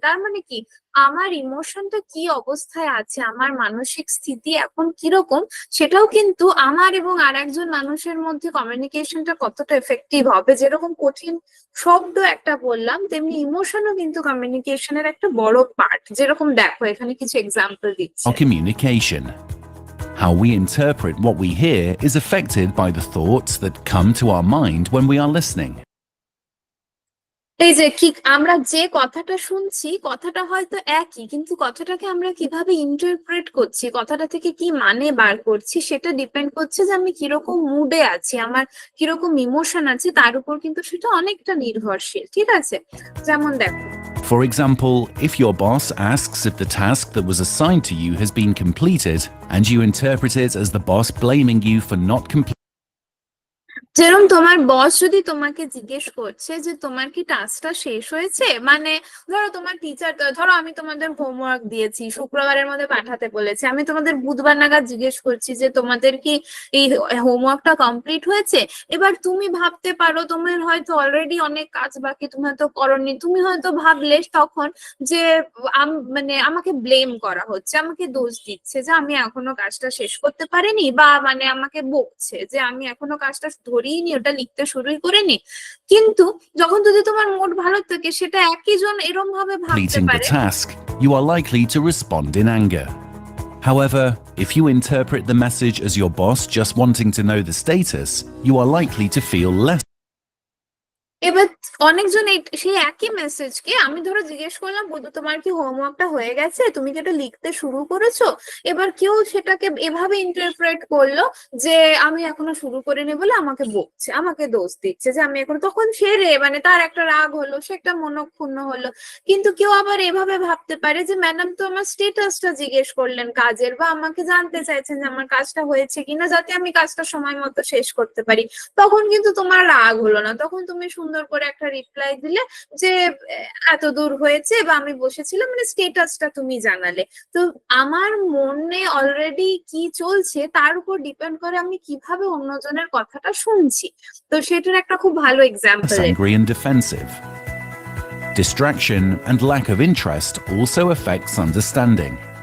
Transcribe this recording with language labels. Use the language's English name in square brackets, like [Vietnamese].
[Bangla] তার মানে কি আমার ইমোশনটা কি অবস্থায় আছে, আমার মানসিক স্থিতি এখন কিরকম, সেটাও কিন্তু আমার এবং আরেকজন মানুষের মধ্যে কমিউনিকেশনটা কতটা এফেক্টিভ হবে। যেরকম কঠিন শব্দ একটা বললাম, তেমনি ইমোশনও কিন্তু কমিউনিকেশনের একটা বড় পার্ট। যেরকম দেখো এখানে কিছু এক্সাম্পল দিচ্ছি। [English] our communication. How we interpret what we hear is affected by the thoughts that come to our mind when we are listening. [Bangla] এই যে কি আমরা যে কথাটা শুনছি, কথাটা হয়তো একই, কিন্তু কথাটাকে আমরা কিভাবে ইন্টারপ্রেট করছি, কথাটা থেকে কি মানে বার করছি, সেটা ডিপেন্ড করছে যে আমি কিরকম মুডে আছি, আমার কিরকম ইমোশন আছে, তার উপর কিন্তু সেটা অনেকটা নির্ভরশীল। ঠিক আছে, যেমন দেখো [English] For example, if your boss asks if the task that was assigned to you has been completed, and you interpret it as the boss blaming you for not completing [Bangla] যেরকম তোমার বস যদি তোমাকে জিজ্ঞেস করছে যে তোমার কি টাস্কটা শেষ হয়েছে, মানে ধরো তোমার টিচার, ধরো আমি তোমাদের হোমওয়ার্ক দিয়েছি, শুক্রবারের মধ্যে পাঠাতে বলেছি, আমি তোমাদের বুধবার নাগাদ জিজ্ঞেস করছি যে তোমাদের কি এই হোমওয়ার্কটা কমপ্লিট হয়েছে। এবার তুমি ভাবতে পারো তোমার হয়তো অলরেডি অনেক কাজ বাকি, তুমি হয়তো করোনি, তুমি হয়তো ভাবলে তখন যে মানে আমাকে ব্লেম করা হচ্ছে, আমাকে দোষ দিচ্ছে যে আমি এখনো কাজটা শেষ করতে পারিনি, বা মানে আমাকে বকছে যে আমি এখনো কাজটা ধরিনি, ওটা লিখতে শুরুই করিনি। কিন্তু যখন যদি তোমার মুড ভালো থাকে, সেটা একই জন এরকম ভাবে ভাবতে [English] the [Bangla] পারে। [English] task, you are likely to respond in anger. However, if you interpret the message as your boss just wanting to know the status, you are likely to feel less [Bangla] এবার অনেকজন সেই একই মেসেজকে আমি ধরো জিজ্ঞেস করলাম, বলতো তোমার কি হোমওয়ার্কটা হয়ে গেছে, তুমি কি এটা লিখতে শুরু করেছো, এবার কেউ সেটাকে এভাবে ইন্টারপ্রেট করলো যে আমি এখনো শুরু করিনি বলে আমাকে বকছে, আমাকে দোষ দিচ্ছে যে আমি এখন, তখন সে মানে তার একটা রাগ হলো, সে একটা মনক্ষুণ্ণ হলো। কিন্তু কেউ আবার এভাবে ভাবতে পারে যে ম্যাডাম তো আমার স্ট্যাটাসটা জিজ্ঞেস করলেন কাজের, বা আমাকে জানতে চাইছেন যে আমার কাজটা হয়েছে কিনা, যাতে আমি কাজটা সময় মতো শেষ করতে পারি, তখন কিন্তু তোমার রাগ হলো না, তখন তুমি সুন্দর সুন্দর করে একটা রিপ্লাই দিলে যে এত দূর হয়েছে বা আমি বসেছিলাম, মানে স্টেটাসটা তুমি জানালে। তো আমার মনে অলরেডি কি চলছে তার উপর ডিপেন্ড করে আমি কিভাবে অন্যজনের কথাটা শুনছি। তো সেটার একটা খুব ভালো example. [English] Angry and defensive. Distraction and lack of interest also affects understanding.